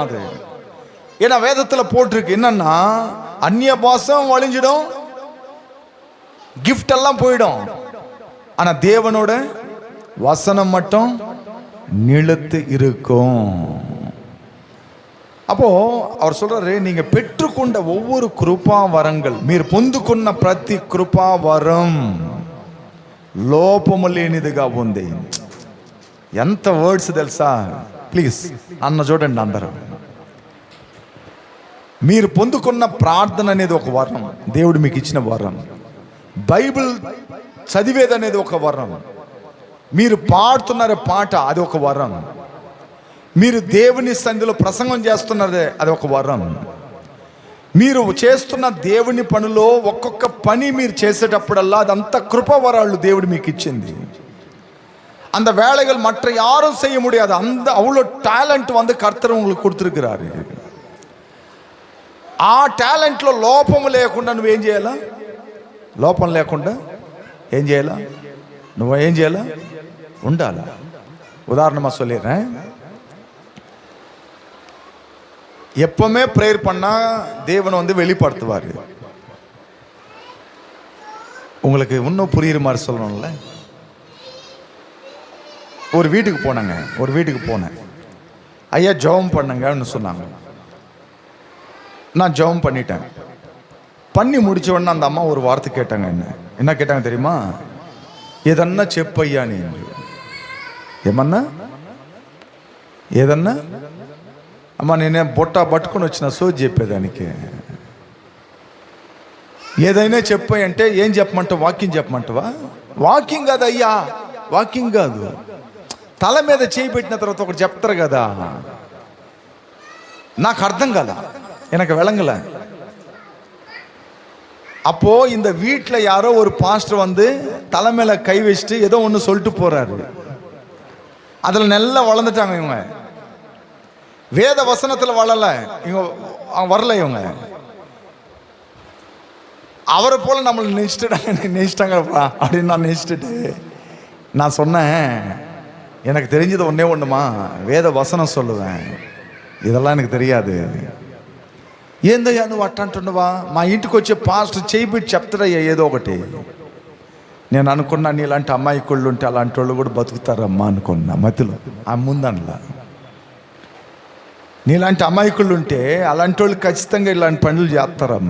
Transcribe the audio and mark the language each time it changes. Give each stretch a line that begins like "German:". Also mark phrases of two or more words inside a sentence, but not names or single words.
Tamil: அது ஏன்னா வேதத்துல போட்டிருக்கு என்னன்னா, அந்நிய பாசம் வழிஞ்சிடும், கிஃப்ட் எல்லாம் போயிடும். ஆனா தேவனோட வசனம் மட்டும் நிலைத்து இருக்கும். அப்போ அவர் சொல்றாரு, நீங்க பெற்றுக்கொண்ட ஒவ்வொரு கிருபா வரங்கள்,
Telugu: మీరు పొందుకున్న ప్రతి కృపా వరం లోపము లేనిదిగా ఉంది. ఎంత వర్డ్స్ తెలుసా? ప్లీజ్ అన్న చూడండి అందరూ. మీరు పొందుకున్న ప్రార్థన అనేది ఒక వరం, దేవుడు మీకు ఇచ్చిన వరం. బైబిల్ చదివేది అనేది ఒక వరం. మీరు పాడుతున్నారు పాట, అది ఒక వరం. మీరు దేవుని సన్నిధిలో ప్రసంగం చేస్తున్నదే అది ఒక వరం. మీరు చేస్తున్న దేవుని పనిలో ఒక్కొక్క పని మీరు చేసేటప్పుడల్లా అదంతా కృపవరాళ్ళు దేవుడు మీకు ఇచ్చింది.
Tamil: அந்த வேலைகள் மற்ற யாரும் செய்ய முடியாது. அந்த அவ்வளோ டேலண்ட் வந்து கர்த்தர் உங்களுக்கு கொடுத்துருக்கிறாரு.
Telugu: ఆ టాలెంట్లో లోపం లేకుండా నువ్వేం చేయాలా? లోపం లేకుండా ఏం చేయాలా? నువ్వేం చేయాలా? ఉండాలా.
Tamil: உதாரணமாக சொல்லிடுறேன். எப்பவுமே ப்ரேயர் பண்ணால் தேவனை வந்து வெளிப்படுத்துவார். உங்களுக்கு இன்னும் புரியுற மாதிரி சொல்லணும்ல. ஒரு வீட்டுக்கு போனேன். ஐயா ஜெபம் பண்ணுங்கன்னு சொன்னாங்க. நான் ஜெபம் பண்ணிட்டேன். பண்ணி முடிச்ச உடனே அந்த அம்மா ஒரு வார்த்தை கேட்டாங்க. என்ன கேட்டாங்க தெரியுமா?
Telugu: ఏదన్నా చెప్పయ్యా. నేను ఏమన్నా ఏదన్నా అమ్మ నేనే బొట్ట పట్టుకొని వచ్చిన సోది చెప్పేదానికి. ఏదైనా చెప్పాయి అంటే ఏం చెప్పమంటావు? వాకింగ్ చెప్పమంటావా? వాకింగ్ కాదు అయ్యా, వాకింగ్ కాదు. తల మీద చేయి పెట్టిన తర్వాత ఒకటి చెప్తారు కదా. నాకు అర్థం కదా,
Tamil: எனக்கு விளங்கல. அப்போ இந்த வீட்டில் யாரோ ஒரு பாஸ்டர் வந்து தலை மேல கை வச்சுட்டு ஏதோ ஒன்று சொல்லிட்டு போறாரு. அதில் நல்லா வளர்ந்துட்டாங்க இவங்க. வேத வசனத்தில் வளரல இவங்க, வரல இவங்க. அவரை போல நம்மளை நினைச்சிட்டாங்கப்பா அப்படின்னு நான் நினைச்சிட்டு நான் சொன்னேன், எனக்கு தெரிஞ்சது ஒன்றுமா, வேத வசனம் சொல்லுவேன், இதெல்லாம் எனக்கு தெரியாது.
Telugu: ఏందయ్యా నువ్వు అట్ట అంటున్నావా? మా ఇంటికి వచ్చే పాస్టర్ చేయిబెట్టి చెప్తారయ్యా ఏదో ఒకటి. నేను అనుకున్నా నీలాంటి అమ్మాయికుళ్ళు ఉంటే అలాంటి వాళ్ళు కూడా బతుకుతారమ్మా అనుకున్నా మధ్యలో. ఆ ముందనలా నీలాంటి అమ్మాయికుళ్ళు ఉంటే అలాంటి వాళ్ళు ఖచ్చితంగా ఇలాంటి పనులు చేస్తారమ్మా.